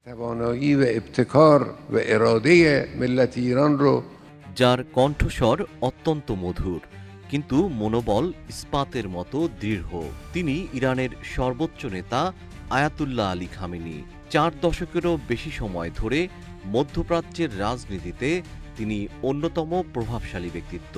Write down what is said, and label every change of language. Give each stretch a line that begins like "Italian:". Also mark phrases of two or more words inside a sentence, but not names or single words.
Persian: توانایی و ابتکار و اراده ملت ایران رو
Bangla: যার কণ্ঠস্বর অত্যন্ত মধুর কিন্তু মনোবল ইস্পাতের মতো দৃঢ়। তিনি ইরানের সর্বোচ্চ নেতা আয়াতুল্লাহ আলী খামেনি। 4 দশকেরও বেশি সময় ধরে মধ্যপ্রাচ্যের রাজনীতিতে তিনি অন্যতম প্রভাবশালী ব্যক্তিত্ব।